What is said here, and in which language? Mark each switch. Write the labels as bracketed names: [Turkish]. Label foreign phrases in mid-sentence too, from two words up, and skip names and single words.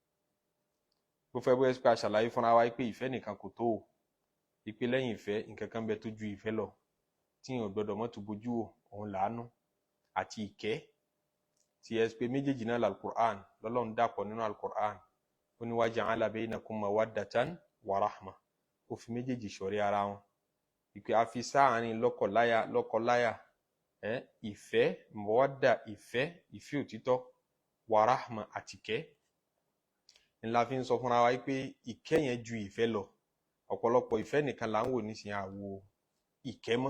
[Yoruba] Bó fẹ́ bóyá pé a ṣàlàyé fúnra wa pé ìfẹ́ nìkan kò tó o, ìpè lẹ́yìn ìfẹ́ nǹkan kan bẹ tó ju ìfẹ́ lọ tí èèyàn gbọ́dọ̀ mọ́ tó bójú wò, òun làánú àti ìkẹ́. Tí ẹ pé méjèèjì náà l'Al-Qur'an lọ́lọ́run dàpọ̀ nínú Al-Qur'an, ó ní [Arabic] وجعل بينكم مودة ورحمة, [Yoruba] ó fi méjèèjì ṣọ̀rẹ́ ara wọn. Ìpè a fi sáàárín lọ́kọ-láyà ìfẹ́, mawadda, ìfẹ́ òtítọ́, [Arabic] ورحمة [Yoruba] àtìkẹ́. Ńlá fi ń sọ fúnra wa pé ìkẹ́ yẹn ju ìfẹ́ lọ. Ọ̀pọ̀lọpọ̀ ìfẹ́ nìkan là ń wò nísìnyí, àwo ìkẹ́ mọ́.